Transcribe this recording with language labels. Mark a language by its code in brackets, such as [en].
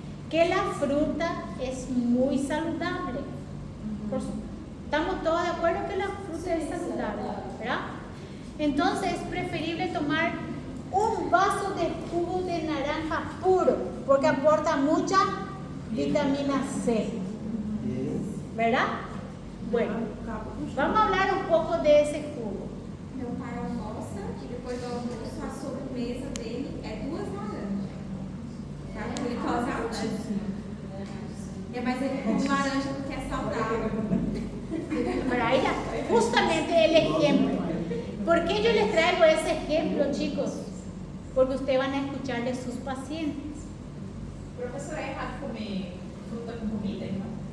[es] Que la fruta es muy saludable. Estamos todos de acuerdo que la fruta es saludable, ¿verdad? Entonces es preferible tomar un vaso de jugo de naranja puro, porque aporta mucha vitamina C, ¿verdad? Bueno, vamos a hablar un poco de ese jugo. [pt] Meu pai almoça e depois do almoço a sobremesa dele é 2 laranjas. Tá? Com glicose altíssima. É, mas ele come laranja porque é saudável. [es] Para ella, justamente el ejemplo. ¿Por qué yo les traigo ese ejemplo, chicos? Porque ustedes van a escuchar de sus pacientes. [pt] Professora, é errado comer fruta com comida, então?